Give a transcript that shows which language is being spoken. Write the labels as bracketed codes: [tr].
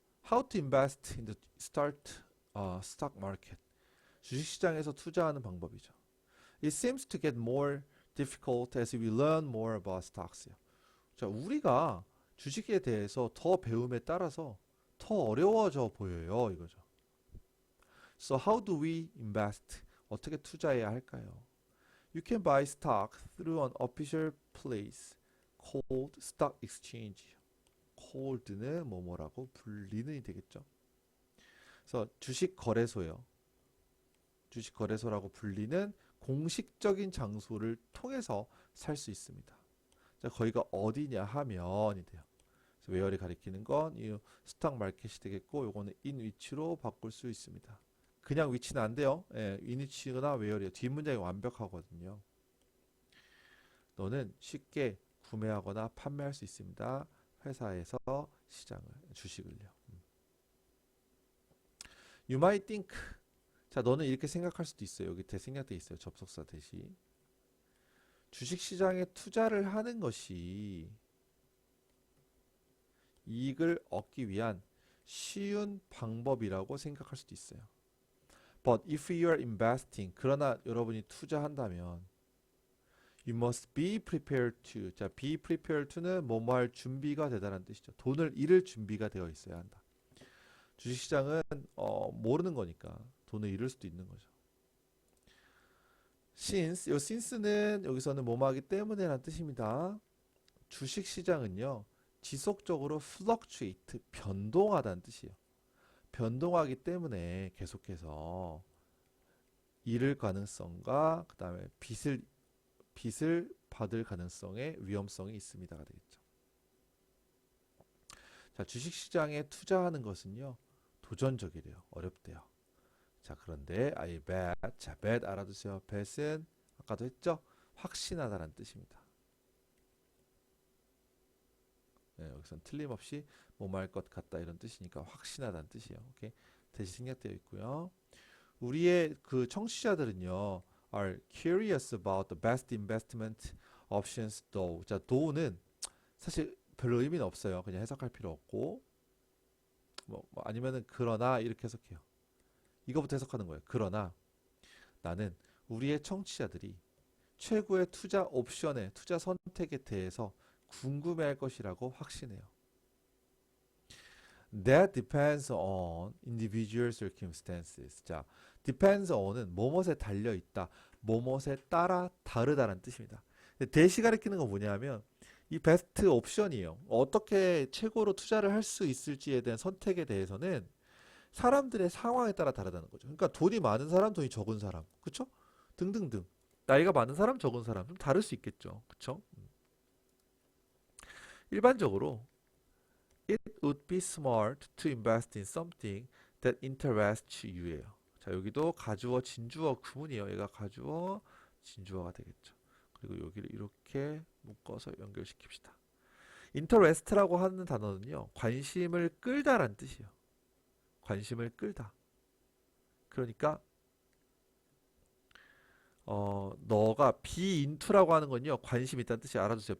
[en] How to invest in the stock market. [ko] 주식시장에서 투자하는 방법이죠. [en] It seems to get more difficult as we learn more about stocks. [ko] 자, 우리가 주식에 대해서 더 배움에 따라서 더 어려워져 보여요. 이거죠. [en] So how do we invest? [ko] 어떻게 투자해야 할까요? [en] You can buy stock through an official place called stock exchange. [ko] called는 뭐뭐라고 불리는이 되겠죠. 그래서 주식 거래소요. 주식 거래소라고 불리는 공식적인 장소를 통해서 살 수 있습니다. 자, 거기가 어디냐 하면이 돼요. 그래서 where를 가리키는 건 이 스탁 마켓이 되겠고, 요거는 in 위치로 바꿀 수 있습니다. 그냥 위치는 안 돼요. 예, in 위치나 where이요. 뒷문장이 완벽하거든요. 너는 쉽게 구매하거나 판매할 수 있습니다. 회사에서 주식을요. [en] You might think. [ko] 자, 너는 이렇게 생각할 수도 있어요. 여기 대생략돼 있어요. 접속사 대시. 주식시장에 투자를 하는 것이 이익을 얻기 위한 쉬운 방법이라고 생각할 수도 있어요. [en] But if you are investing, [ko] 그러나 여러분이 투자한다면 [en] you must be prepared to. [ko] 자, be prepared to는 뭐뭐 할 준비가 되다라는 뜻이죠. 돈을 잃을 준비가 되어 있어야 한다. 주식시장은 모르는 거니까 돈을 잃을 수도 있는 거죠. since, 요 since는 여기서는 뭐뭐하기 때문에라는 뜻입니다. 주식시장은요, 지속적으로 fluctuate, 변동하다는 뜻이에요. 변동하기 때문에 계속해서 잃을 가능성과 그 다음에 빚을 받을 가능성의 위험성이 있습니다가 되겠죠. 자, 주식시장에 투자하는 것은요, 도전적이래요. 어렵대요. 자, 그런데 [en] I bet. [ko] 자, bet 알아두세요. bet은 아까도 했죠? 확신하다라는 뜻입니다. 네, 여기선 틀림없이 뭐할 것 같다 이런 뜻이니까 확신하다는 뜻이에요. 오케이? 대시 생략되어 있고요. 우리의 그 청취자들은요, [en] are curious about the best investment options though. [ko] 자, though는 사실 별로 의미는 없어요. 그냥 해석할 필요 없고, 뭐 아니면은 그러나 이렇게 해석해요. 이거부터 해석하는 거예요. 그러나 나는 우리의 청취자들이 최고의 투자 옵션의 투자 선택에 대해서 궁금해할 것이라고 확신해요. [en] That depends on individual circumstances. [ko] 자, depends on은 뭐뭇에 달려 있다, 뭐뭇에 따라 다르다라는 뜻입니다. 대시 가리키는 건 뭐냐면 이 베스트 옵션이에요. 어떻게 최고로 투자를 할 수 있을지에 대한 선택에 대해서는 사람들의 상황에 따라 다르다는 거죠. 그러니까 돈이 많은 사람, 돈이 적은 사람, 그렇죠? 등등등. 나이가 많은 사람, 적은 사람 좀 다를 수 있겠죠. 그쵸? 일반적으로 [en] It would be smart to invest in something that interests you예요. [ko] 자, 여기도 가주어, 진주어, 구문이에요. 얘가 가주어, 진주어가 되겠죠. 그리고 여기를 이렇게 묶어서 연결시킵시다. interest라고 하는 단어는요, 관심을 끌다란 뜻이에요. 관심을 끌다. 그러니까 너가 be into라고 하는 건요, 관심 있다는 뜻이 알아두세요.